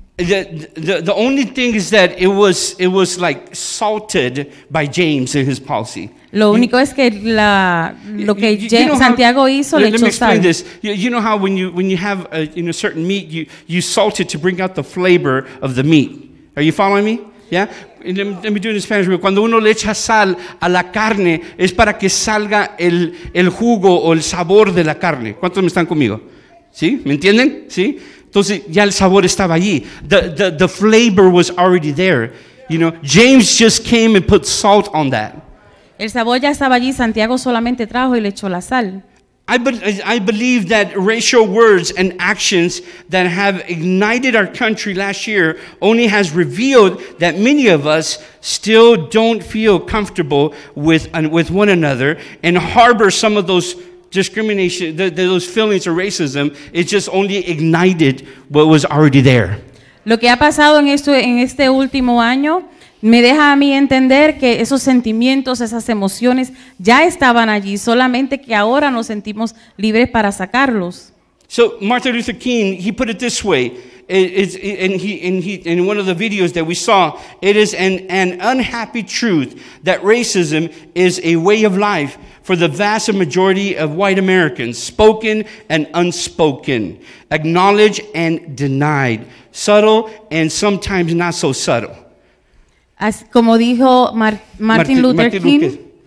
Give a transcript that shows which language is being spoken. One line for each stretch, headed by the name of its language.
English: The only thing is that it was like salted by James and his policy.
Spanish: Lo único es que lo que Santiago hizo le echó sal.
English: Let me explain this. You know how when you have a certain meat, you salt it to bring out the flavor of the meat. Are you following me? Yeah? Let me do it in Spanish.
Spanish: Cuando uno le echa sal a la carne es para que salga el jugo o el sabor de la carne. ¿Cuántos me están conmigo? ¿Sí? ¿Me entienden? ¿Sí? Entonces ya el sabor estaba allí.
English: The flavor was already there. You know, James just came and put salt on that.
Spanish: El sabor ya estaba allí, Santiago solamente trajo y le echó la sal.
English: I believe that racial words and actions that have ignited our country last year only has revealed that many of us still don't feel comfortable with one another and harbor some of those discrimination, those feelings of racism. It just only ignited what was already there.
Spanish: Lo que ha pasado en este último año me deja a mí entender que esos sentimientos, esas emociones ya estaban allí, solamente que ahora nos sentimos libres para sacarlos.
English: So Martin Luther King, he put it this way, in one of the videos that we saw, it is an unhappy truth that racism is a way of life for the vast majority of white Americans, spoken and unspoken, acknowledged and denied, subtle and sometimes not so subtle.
Spanish: Como dijo Martin Luther King,